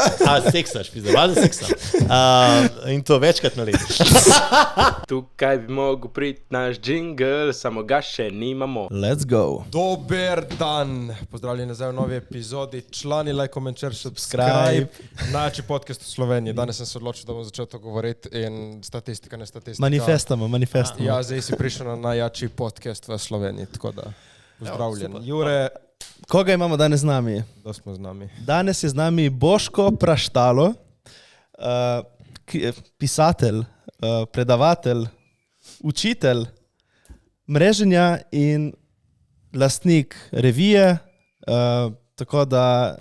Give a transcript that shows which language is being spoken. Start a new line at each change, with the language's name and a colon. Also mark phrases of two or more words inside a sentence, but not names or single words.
Slovenian: Seksaš, valjda seksam. In to večkrat na leto. Tukaj bi mogel priti naš jingle, samo ga še nimamo.
English: Let's go.
Slovenian: Dober dan, pozdravljeni nazaj v novi epizodi, člani,
English: like, comment, share, subscribe.
Slovenian: Najjači podcast v Sloveniji. Danes sem se odločil, da bom začel to govoriti in statistika, ne statistika. Manifestamo. Ja, zdaj si prišel na najjači podcast v Sloveniji, tako da pozdravljen. Jure, koga imamo danes z nami? da smo z nami. Danes je z nami Boško Praštalo, pisatelj, predavatelj, učitelj mreženja in lastnik revije, tako da...